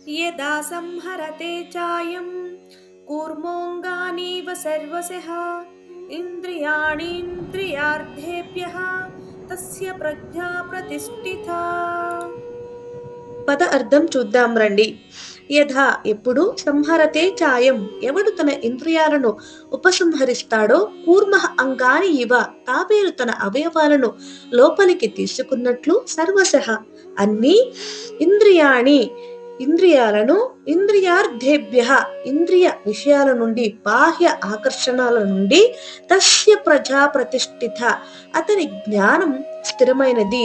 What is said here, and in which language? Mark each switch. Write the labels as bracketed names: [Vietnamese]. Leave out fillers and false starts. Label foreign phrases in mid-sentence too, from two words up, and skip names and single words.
[Sanskrit] यदा संहरते चायं कूर्मोऽङ्गानीव सर्वशः इन्द्रियाणीन्द्रियार्थेभ्यः तस्य प्रज्ञा प्रतिष्ठिता. [Telugu] పద అర్థం చూద్దాం రండి. యథా ఎప్పుడు, [Sanskrit] సంహరతే చాయం [Telugu] ఎవడు తన ఇంద్రియాలను ఉపసంహరిస్తాడో, [Sanskrit] కూర్మ అంగాని ఇవ [Telugu] తాబేలు తన అవయవాలను లోపలికి తీసుకున్నట్లు, సర్వశః అన్ని, ఇంద్రియాణి ఇంద్రియాలను, ఇంద్రియార్థేభ్య ఇంద్రియ విషయాల నుండి, బాహ్య ఆకర్షణల నుండి, [Sanskrit] తస్య ప్రజా ప్రతిష్ఠిత [Telugu] అతని జ్ఞానం స్థిరమైనది.